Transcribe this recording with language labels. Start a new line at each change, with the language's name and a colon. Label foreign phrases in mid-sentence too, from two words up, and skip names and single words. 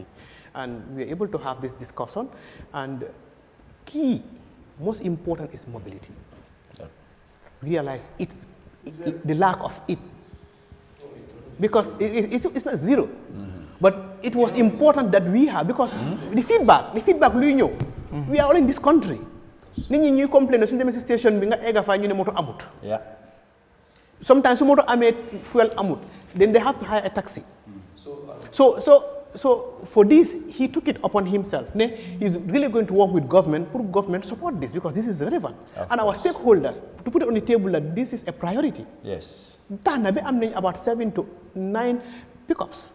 English: And we were able to have this discussion. And key, most important is mobility. Realize the lack of it. Because it's not zero. But it was important that we have, because the feedback, we are all in this country.
Wolof: Nit ñi ñuy complain suñu demee ci station bi nga egga fa ñu ne moto amut.
English: Yeah.
Wolof: Sometimes su moto amee fuel amut,
English: then they have to hire a taxi. So for this, he took it upon himself. He's really going to work with government, pour government support this, because this is relevant. And our stakeholders, to put it on the table that this is a priority. Yes.
Wolof: Tana be am nañ
English: about 7 to 9 pickups.